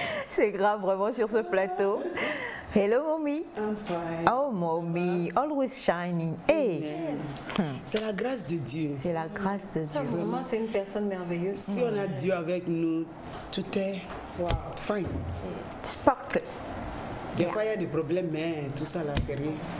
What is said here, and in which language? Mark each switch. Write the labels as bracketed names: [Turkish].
[French] C'est grave vraiment sur ce plateau. [English] Hello, mommy. I'm fine. Oh, mommy, always shining. Hey. [French] Yes. C'est la grâce de Dieu. C'est la grâce de Dieu. Vraiment, c'est une personne merveilleuse. Si on a Dieu avec nous, tout est fine. [English] Sparkle. [French] Des fois, il y a des problèmes, mais tout ça là, c'est rien.